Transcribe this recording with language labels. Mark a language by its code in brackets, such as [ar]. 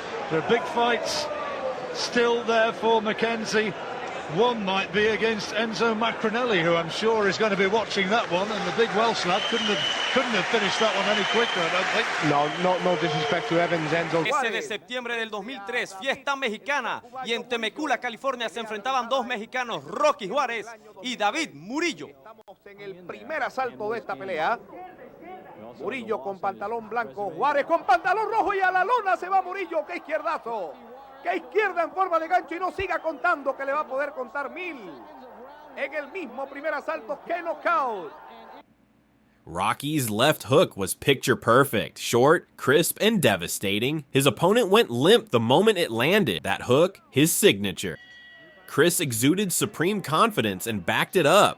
[en] There are big fights still there for Mackenzie. One might be against Enzo Macronelli, who I'm sure is going to be watching that one, and the big Welsh lad couldn't have finished that one any quicker, I don't think. No disrespect to Evans, Enzo. [es] Ese de septiembre del 2003, fiesta mexicana, y en Temecula, California, se enfrentaban dos mexicanos, Rocky Juárez y David Murillo. Estamos en el primer asalto de esta pelea. Murillo con pantalón blanco, Juárez con pantalón rojo, y a la lona se va Murillo. ¡Qué izquierdazo! ¡Qué izquierda en forma de gancho! Y no siga contando, que le va a poder contar 1000. En el mismo primer asalto, ¡qué knockout! [en] Rocky's left hook was picture perfect, short, crisp, and devastating. His opponent went limp the moment it landed. That hook, his signature. Chris exuded supreme confidence and backed it up.